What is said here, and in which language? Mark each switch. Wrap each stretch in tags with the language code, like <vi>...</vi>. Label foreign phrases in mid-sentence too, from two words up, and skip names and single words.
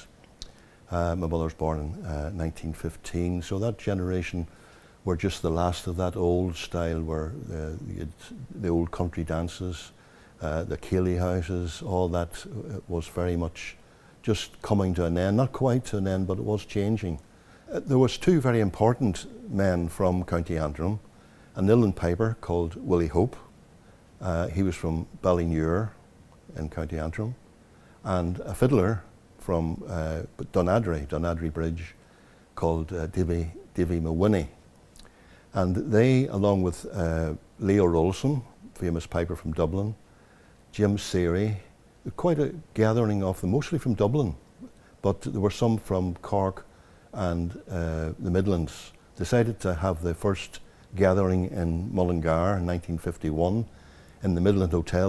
<en>My mother was born in 1915, so that generation were just the last of that old style, where the old country dances, the Keeley houses, all that was very much just coming to an end, not quite to an end, but it was changing. There was two very important men from County Antrim, an uilleann piper called Willie Hope. He was from Ballinure in County Antrim, and a fiddler from Dunadry Bridge, called Davy Mcglinchey. And they, along with Leo Rolson, famous piper from Dublin, Jim Seary, quite a gathering of them, mostly from Dublin, but there were some from Cork and the Midlands, decided to have the first gathering in Mullingar in 1951 in the Midland Hotel.</en>